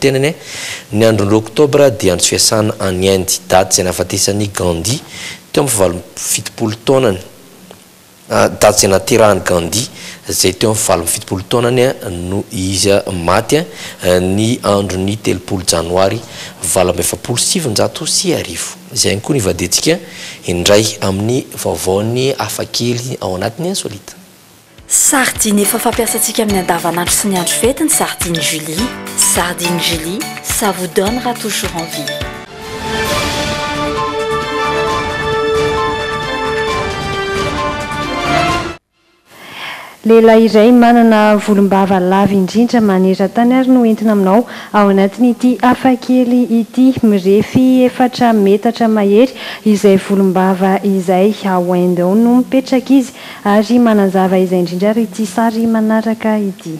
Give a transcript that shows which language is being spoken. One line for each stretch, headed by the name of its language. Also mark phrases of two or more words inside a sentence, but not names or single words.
Malagasy: tenany ny andro 2 oktobra dia andro fiasana any Inde daty izay nahafatesany Gandhi teo amin'ny 70 taonany daty izay naterahany Gandhi zay teo amin'ny 70 taonany no izy maty ny andro ny 3 janoary 1790 izay ihany koa ny vadintsika indray amin'ny vaovaony hafakely ao anatiny insolite. Sardine efa fampiasantsika amin'ny andavanandro sy ny andro fety ny sardine Julie.
French: Sardine Julie, ça vous donnera toujours envie.
Malagasy: Lehilahy iray manana volombava lava indrindra maneran-tany ary no entina aminao ao anatin'ity hafakely ity mirefy 4 metatra mahery izay volombava izay ao Inde ao no mipetraka izy ary manazava izay indrindra ary ity sary manaraka ity.